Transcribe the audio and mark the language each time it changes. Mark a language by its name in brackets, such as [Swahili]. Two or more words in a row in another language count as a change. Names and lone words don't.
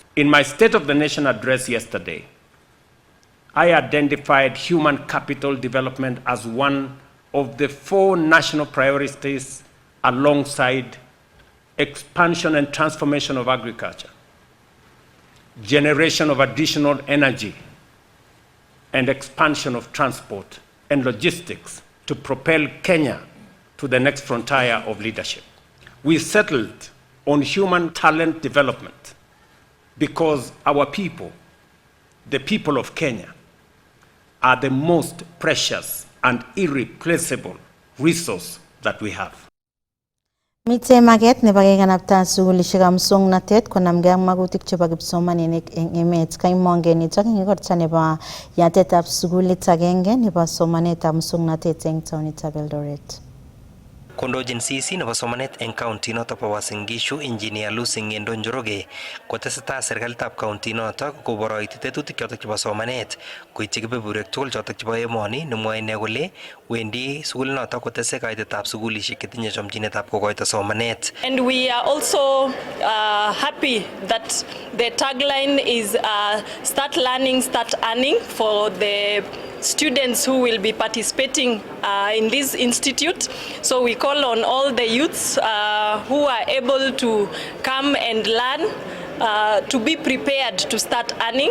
[English] In my State of the Nation address yesterday, I identified human capital development as one of the 4 national priorities alongside expansion and transformation of agriculture, generation of additional energy, and expansion of transport and logistics to propel Kenya to the next frontier of leadership. We settled on human talent development because our people, the people of Kenya, are the most precious and irreplaceable resource that we have. [Kalenjin] Mitei maget nebo kekanapta sukulishekab muswoknotet konamgei ak magutik chebo kipsomaninik eng emet. Kaimong'en nitok eng igorta nebo yatetab sukulit agenge nebo somanetab muswoknotet eng taonitab Eldoret. Kondochin CC nebo somanet eng county notok bo Uasin Gishu, Engineer Lucy Ng'endo Njoroge, kotesetai serikalitab county notok koboroiti tetutik chotok chebo somanet koityi kebeberwek tugul chotok chebo emoni, nemwoe ine kole wendi sukul notok kotese kaitetab sukulishek chetinye chomchinetab kokoito somanet. [English] And we are also happy that the tagline is start learning, start earning for the students who will be participating in this institute. So we call on all the youths who are able to come and learn to be prepared to start earning.